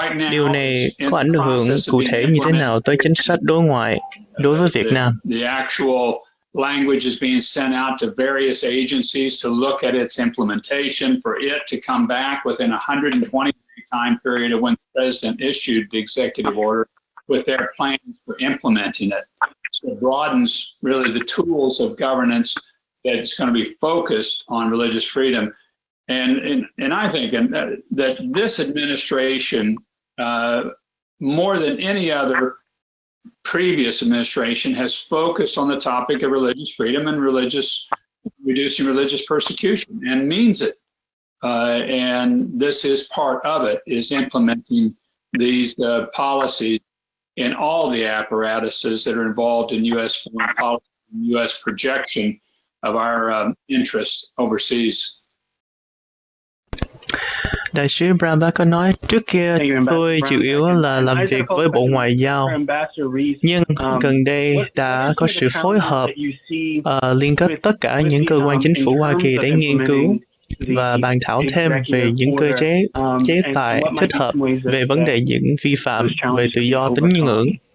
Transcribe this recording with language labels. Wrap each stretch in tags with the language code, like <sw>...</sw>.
<vi>Điều này có ảnh hưởng cụ thể như thế nào tới chính sách đối ngoại đối với Việt Nam?</vi> <en>Language is being sent out to various agencies to look at its implementation, for it to come back within a 120-day time period of when the president issued the executive order with their plans for implementing it. So it broadens really the tools of governance that's going to be focused on religious freedom. And I think that this administration, more than any other previous administration, has focused on the topic of religious freedom and reducing religious persecution, and means it. And this is part of it, is implementing these policies in all the apparatuses that are involved in U.S. foreign policy and U.S. projection of our interest overseas.</en> <vi>Đại sứ Brown có nói, trước kia tôi chủ yếu là làm việc với Bộ Ngoại giao, nhưng gần đây đã có sự phối hợp liên kết tất cả những cơ quan chính phủ Hoa Kỳ để nghiên cứu và bàn thảo thêm về những cơ chế tài thích hợp về vấn đề những vi phạm về tự do tín ngưỡng.</vi>